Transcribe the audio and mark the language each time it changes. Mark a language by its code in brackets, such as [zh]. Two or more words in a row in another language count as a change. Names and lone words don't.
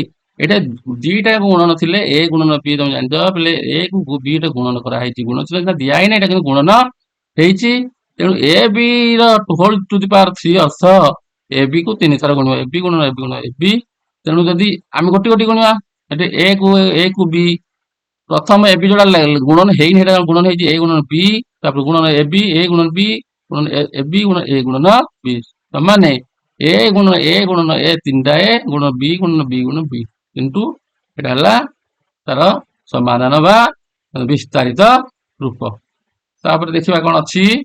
[or] ଏଟା ଦିଟା ଗୁଣନ ଥିଲେ a ଗୁଣନ b ତମେ ଜାଣିଛ ବୋଲେ a କୁ b ଟା ଗୁଣନ କରାହେଇଛି, ଗୁଣନ ଥିଲା ଦିଆ ହେଇନି, ଏଟା କିନ୍ତୁ ଗୁଣନ ହେଇଛି। ତେଣୁ a b ର [en] whole to the power [or] 3 ଅର୍ଥ a b କୁ 3 ଥର ଗୁଣିବା, a b ଗୁଣନ a b ଗୁଣନ a b। ତେଣୁ ଯଦି ଆମେ ଗୋଟି ଗୋଟି ଗୁଣିବା ଏଠି a କୁ b, ପ୍ରଥମ a b ଯୋଉଟା ଗୁଣନ ହେଇନି ସେଟା ଗୁଣନ ହେଇଛି a ଗୁଣନ b, ତାପରେ ଗୁଣନ a b a ଗୁଣନ b ଗୁଣନ a b ଗୁଣନ a ଗୁଣନ b ସମାନେ a ଗୁଣନ a ଗୁଣନ a 3ଟା a ଗୁଣନ b ଗୁଣନ b ଗୁଣନ b। କିନ୍ତୁ ଏଟା ହେଲା ତାର ସମାଧାନ ବା ବିସ୍ତାରିତ ରୂପ। ତାପରେ ଦେଖିବା କଣ ଅଛି।